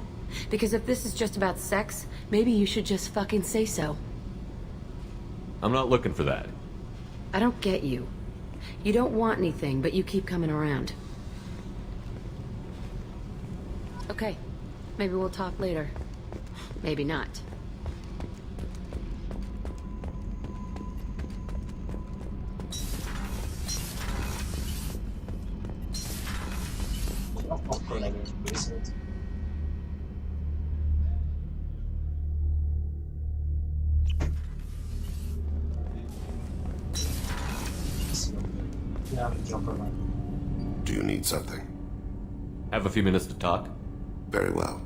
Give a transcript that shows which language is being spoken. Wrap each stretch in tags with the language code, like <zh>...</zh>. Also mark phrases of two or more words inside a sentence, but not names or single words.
<en>Because if this is just about sex, maybe you should just fucking say so. I'm not looking for that. I don't get you. You don't want anything, but you keep coming around. Okay. Maybe we'll talk later. Maybe not.</en> <hu>Akkor legyen viszont.</hu> <en>Do you need something? Have a few minutes to talk? Very well.</en>